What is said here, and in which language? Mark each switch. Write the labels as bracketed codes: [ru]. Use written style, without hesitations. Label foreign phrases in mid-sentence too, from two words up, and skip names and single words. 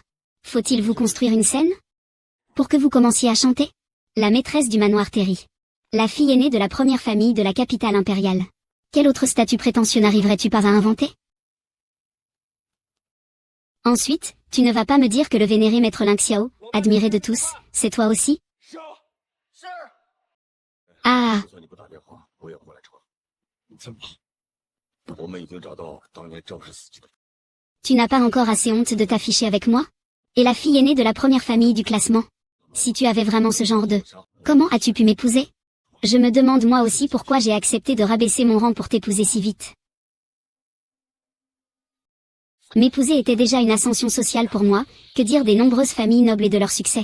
[fr] Faut-il vous construire une scène? Pour que vous commenciez à chanter? La maîtresse du manoir Terry. La fille aînée de la première famille de la capitale impériale. Quel autre statut prétentieux n'arriverais-tu pas à inventer? Ensuite, tu ne vas pas me dire que le vénéré maître Ling Xiao, admiré de tous, c'est toi aussi? Ah! [zh] 就算你不打电话，我也过来车。怎么？我们已经找到当年肇事司机的。 [fr] Tu n'as pas encore assez honte de t'afficher avec moi? Et la fille aînée de la première famille du classement? Si tu avais vraiment ce genre de... Comment as-tu pu m'épouser? Je me demande moi aussi pourquoi j'ai accepté de rabaisser mon rang pour t'épouser si vite. M'épouser était déjà une ascension sociale pour moi, que dire des nombreuses familles nobles et de leur succès?